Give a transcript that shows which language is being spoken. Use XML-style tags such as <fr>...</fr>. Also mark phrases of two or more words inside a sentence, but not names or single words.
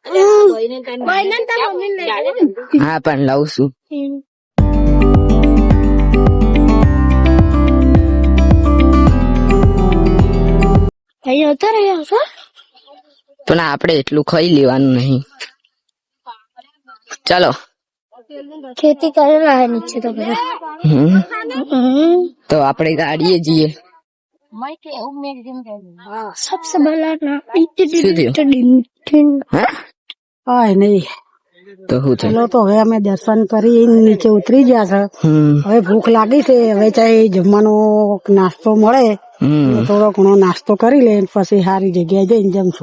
<gu>હા પણ લાવું છું. પણ આપણે એટલું ખાઈ લેવાનું નહીં. ચાલો</gu> <hi>खेती करेला है नीचे तो करे</hi> <gu>તો આપણે ગાડીએ જઈએ.</gu> <hi>सबसे बड़ा ना</hi> <gu>શું થયું? કાંઈ નહીં તો શું થયું? ચલો તો હવે અમે દર્શન કરી નીચે ઉતરી ગયા છે. હવે ભૂખ લાગી છે, હવે ચાહે જમવાનો નાસ્તો મળે થોડો ઘણો નાસ્તો કરી લે પછી સારી જગ્યાએ જઈને જમશું.</gu>